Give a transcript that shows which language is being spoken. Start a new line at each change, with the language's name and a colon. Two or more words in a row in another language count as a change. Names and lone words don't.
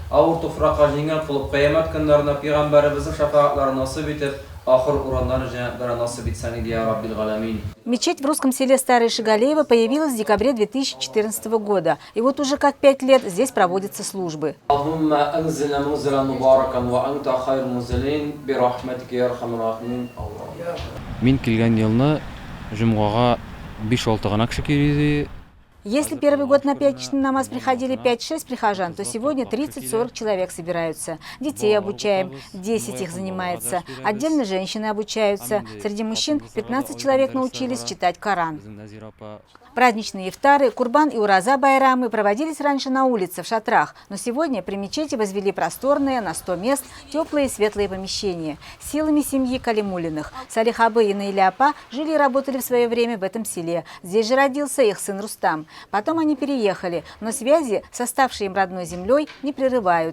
Tatar: Авыр туфракка җиңел кылып кыямәт көннәрендә Пәйгамбәребезнең шафаатлары насыйп итеп, ахыр ураннарны җәннәтләргә насыйп итсәң иде,
Arabic: يا رب العالمين.
Russian: Мечеть в русском селе Старое Шигалеево появилась в декабре 2014 года. И вот уже как 5 лет здесь проводятся службы.
Tatar: Мин килгән елны җомгага 5-6 гына кеше килде.
Russian: Если первый год на пятничный намаз приходили 5-6 прихожан, то сегодня 30-40 человек собираются. Детей обучаем, 10 их занимается. Отдельно женщины обучаются. Среди мужчин 15 человек научились читать Коран. Праздничные ифтары, Курбан и Ураза байрамы проводились раньше на улице, в шатрах. Но сегодня при мечети возвели просторные, на 100 мест, теплые и светлые помещения. Силами семьи Калимулиных. Салих Абы и Наиля Апа жили и работали в свое время в этом селе. Здесь же родился их сын Рустам. Потом они переехали, но связи с оставшей им родной землей не прерывают.